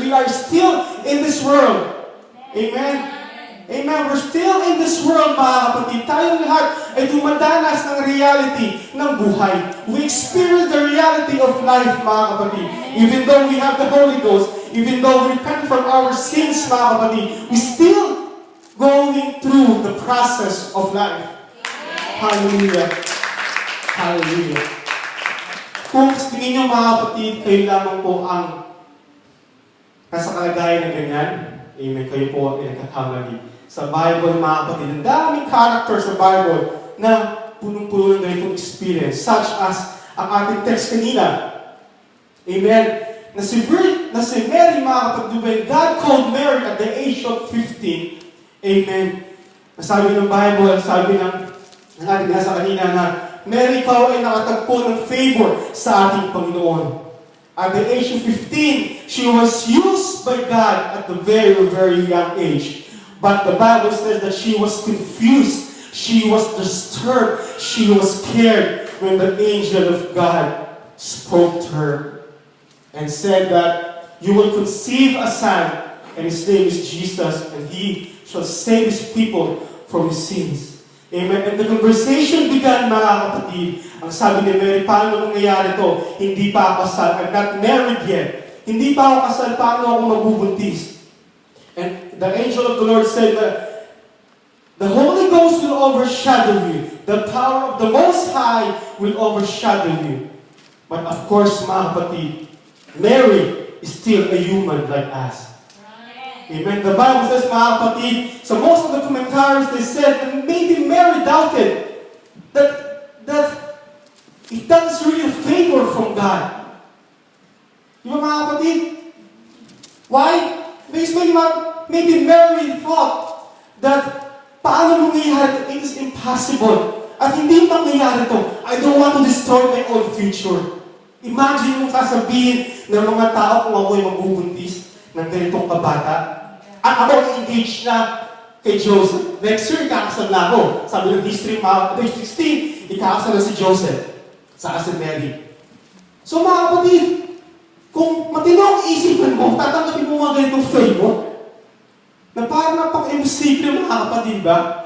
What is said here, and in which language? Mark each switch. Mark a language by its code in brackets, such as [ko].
[en] We are still in this world. Amen? Amen. We're still in this world, [tl] mga kapatid. Tayong lahat ay dumadanas ng reality ng buhay. [en] We experience the reality of life, [tl] mga kapatid. [en] Even though we have the Holy Ghost, even though we repent from our sins, [tl] mga kapatid, [en] we still going through the process of life. Hallelujah. Hallelujah. [tl] Kung tingin nyo, mga kapatid, kayo lamang po ang nasa kalagayan na ganyan, amen, kayo po ay nagkakamali. Sa Bible, mga kapatid, ang daming character sa Bible na punong-puno ng ganitong experience, such as ang ating text kanina. Amen. Na si Mary, mga kapatid, [en] God called Mary at the age of 15. Amen. [tl] Nasabi ng Bible, sabi ng ating nasa kanina na, Mary, ikaw ay nakatagpo ng favor sa ating Panginoon. [en] At the age of 15, she was used by God at the very, very young age. But the Bible says that she was confused, she was disturbed, she was scared when the angel of God spoke to her and said that you will conceive a son, and his name is Jesus, and he shall save his people from his sins. Amen. And the conversation began, [tl] mga kapatid. Ang sabi ni Mary, paano nangyayari to? Hindi pa ako kasal. [en] I'm not married yet. [tl] Hindi pa ako kasal. Paano ako magbubuntis? [en] And the angel of the Lord said that the Holy Ghost will overshadow you. The power of the Most High will overshadow you. But of course, [tl] mga kapatid, [en] Mary is still a human like us. Amen. The Bible says, [tl] mga kapatid, [en] so most of the commentaries, they said that maybe Mary doubted that it does really a favor from God. [tl] Di ba, mga kapatid? [en] Why? Because maybe Mary thought that [tl] paano mangyayari? [en] It is impossible. [tl] At hindi mangyayari to. [en] I don't want to destroy my own future. [tl] Imagine yung sasabihin ng mga tao kung ako ay magbubuntis ng ganitong kabata. At ako engaged na kay Joseph. [en] Next year, [tl] ikakasal na ako. Sabi ng history, page 16, ikakasal na si Joseph. Saka si Mary. So mga kapatid, kung matino ang isipan mo, tatanggapin mo mga ganitong favor, na parang napaka-imposible, mga kapatid ba?